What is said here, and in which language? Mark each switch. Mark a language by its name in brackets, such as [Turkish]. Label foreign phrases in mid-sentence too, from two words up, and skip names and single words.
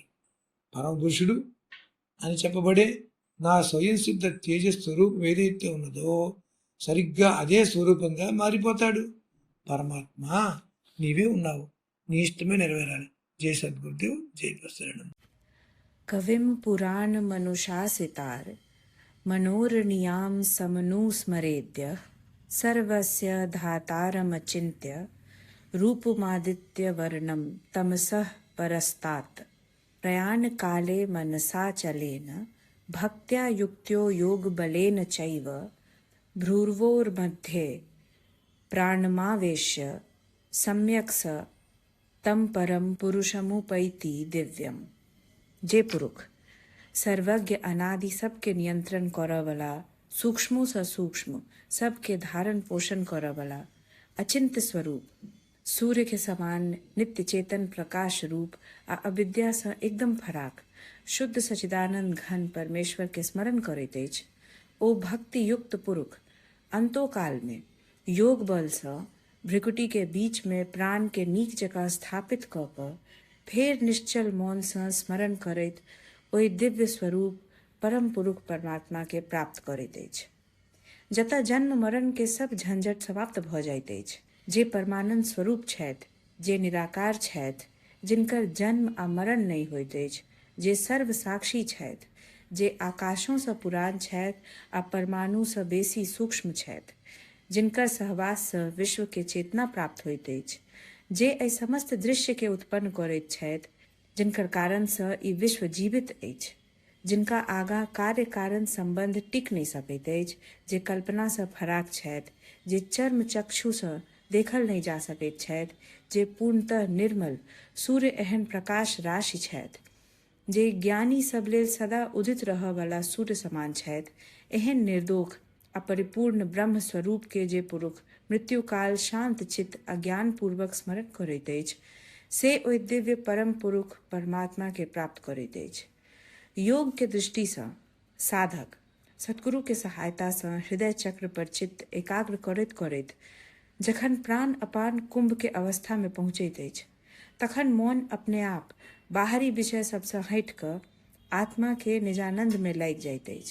[Telugu] పరమపురుషుడు అని చెప్పబడే నా స్వయం సిద్ధ తేజ స్వరూపం ఏదైతే ఉన్నదో సరిగ్గా అదే స్వరూపంగా మారిపోతాడు. పరమాత్మ నీవే ఉన్నావు, నీ ఇష్టమే నెరవేరాలి. జై సద్గురుదేవ్, జై ప్రసరణం. [Sanskrit] कविं पुराणमनुशासितार मनोरणीयां समनुस्मरेद्य सर्वस्य धातारमचिन्त्य रूपमादित्यवर्णं तमसः परस्तात् प्रयाणकाले मनसा चलेन भक्त्या युक्त्यो योगबलेन चैव भ्रुवोर्मध्ये प्राणमावेश्य सम्यक् स तं परं पुरुषमुपैति दिव्यम्. [Maithili] जे पुरुष सर्वज्ञ अनादि सबके नियंत्रण करवला सूक्ष्म स सूक्ष्म सबके धारण पोषण करवला अचिंत्य स्वरूप सूर्य के समान नित्य चेतन प्रकाश रूप अविद्या स एकदम फराक शुद्ध सचिदानंद घन परमेश्वर के स्मरण करे तेज ओ भक्ति युक्त पुरुष अंतो काल में योग बल स भ्रिकुटी के बीच में प्राण के नीक जगह स्थापित कर फेर निश्चल मौन स स्मरण करैत ओहि दिव्य स्वरूप परम पुरुष परमात्मा के प्राप्त करैत अछि। जतऽ जन्म मरण के सब झंझट समाप्त भ जाइत अछि। जे परमानंद स्वरूप छथि, जे निराकार छथि, जिनकर जन्म आ मरण नहीं होइत अछि, जे सर्व साक्षी छथि, जे आकाशों सँ पुरान छथि आ परमाणु सँ बेसी सूक्ष्म छथि, जिनकर सहवास सँ विश्व के चेतना प्राप्त होइत अछि, जे एहि समस्त दृश्य के उत्पन्न करैत छथि, जिनकर कारण सँ ई विश्व जीवित अछि, जिनका आगाँ कार्य कारण संबंध टिक नहीं सकैत अछि, जे कल्पना सँ फराक छथि, जे चर्म चक्षु सँ देखल नहीं जा सकैत छथि, जे पूर्णतः निर्मल सूर्य एहन प्रकाश राशि छथि, जे ज्ञानी सब लेल सदा उदित रहय वाला सूर्य समान छथि, एहन निर्दोष अपरिपूर्ण ब्रह्म स्वरूप के जे पुरुष मृत्यु काल शांत चित्त अज्ञान पूर्वक स्मरण करैत अछि, से ओहि दिव्य परम पुरुष परमात्मा के प्राप्त करैत अछि। योग के दृष्टि सँ साधक सतगुरु के सहायता सँ हृदय चक्र पर चित्त एकाग्र करैत करैत जखन प्राण अपान कुंभ के अवस्था में पहुँचैत अछि, तखन मौन अपने आप बाहरी विषय सबसँ हटि कऽ आत्मा के निजानंद में लागि जाइत अछि।